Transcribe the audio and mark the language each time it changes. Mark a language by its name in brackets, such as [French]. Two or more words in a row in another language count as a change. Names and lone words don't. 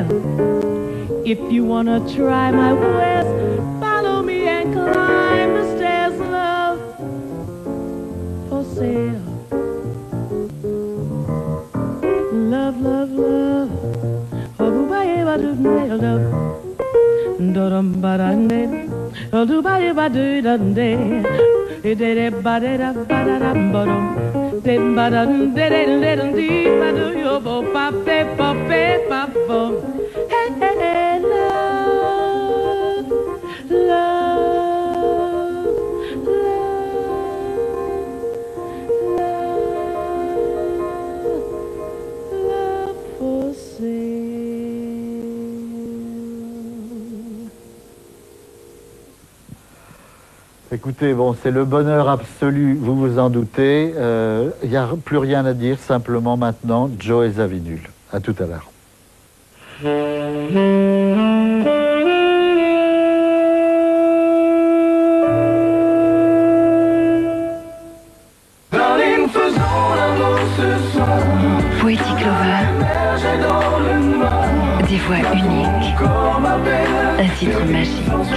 [English] If you wanna try my ways, follow me and climb the stairs. Love for sale. Love, love, love. Oh, do I do love? Do dum ba da de. Oh, do ba do da de. De de ba de da ba da da ba dum. De ba da de de de de ba do yo bo pa pe pa bo. Hey, hey, hey, love, love, love for sale. [French] Écoutez, bon, c'est le bonheur absolu, vous vous en doutez. Il n'y a plus rien à dire, simplement maintenant, Joe et Zawinul. À tout à l'heure. Poetic Lover, des voix uniques, un titre magique.